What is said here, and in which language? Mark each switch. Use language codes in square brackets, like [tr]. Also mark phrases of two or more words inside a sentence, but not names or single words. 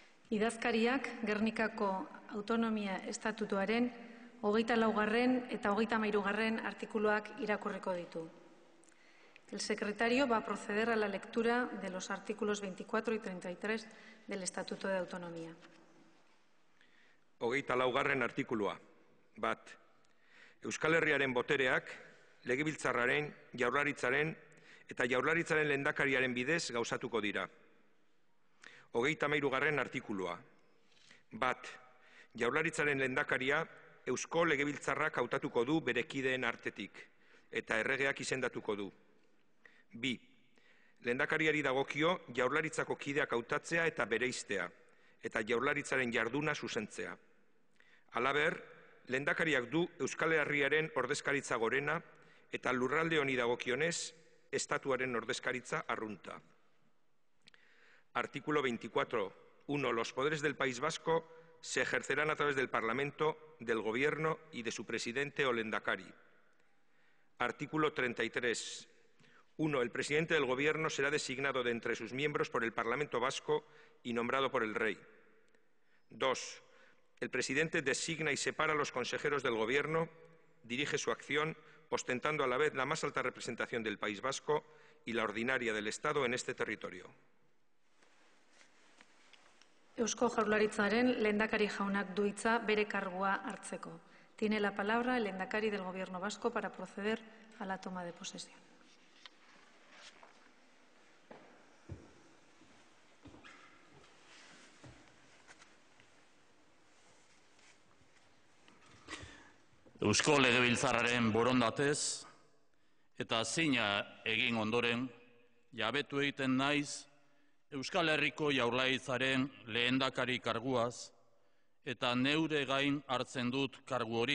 [eu] Idazkariak Gernikako Autonomia Estatutuaren 24. eta 33. artikuluak irakurriko ditu. [es] El secretario va a proceder a la lectura de los artículos 24 y 33 del Estatuto de Autonomía. [eu] 24. artikulua. Bat. Euskal Herriaren botereak, Legebiltzarraren, Jaurlaritzaren eta Jaurlaritzaren lehendakariaren bidez gauzatuko dira. 33. artikulua. Bat. Jaurlaritzaren lehendakaria Eusko Legebiltzarrak hautatuko du bere kideen artetik eta erregeak izendatuko du. 2. Lehendakariari dagokio Jaurlaritzako kideak hautatzea eta bereiztea eta Jaurlaritzaren jarduna zuzentzea. Halaber, lehendakariak du Euskal Herriaren ordezkaritza gorena eta lurralde honi dagokionez estatuaren ordezkaritza arrunta. [es] Artículo 24. 1. Los poderes del País Vasco se ejercerán a través del Parlamento, del Gobierno y de su presidente o lehendakari. Artículo 33. 1. El presidente del Gobierno será designado de entre sus miembros por el Parlamento Vasco y nombrado por el Rey. 2. El presidente designa y separa a los consejeros del Gobierno, dirige su acción, ostentando a la vez la más alta representación del País Vasco y la ordinaria del Estado en este territorio. [eu] Eusko Jaurlaritzaren lehendakari jaunak du hitza bere kargua hartzeko. [es] Tiene la palabra el lehendakari del Gobierno vasco para proceder a la toma de posesión. [eu] Eusko Legebiltzarraren borondatez eta zina egin ondoren jabetu egiten naiz Euskal Herriko Jaurlaritzaren lehendakari karguaz eta neure gain hartzen dut kargu hori.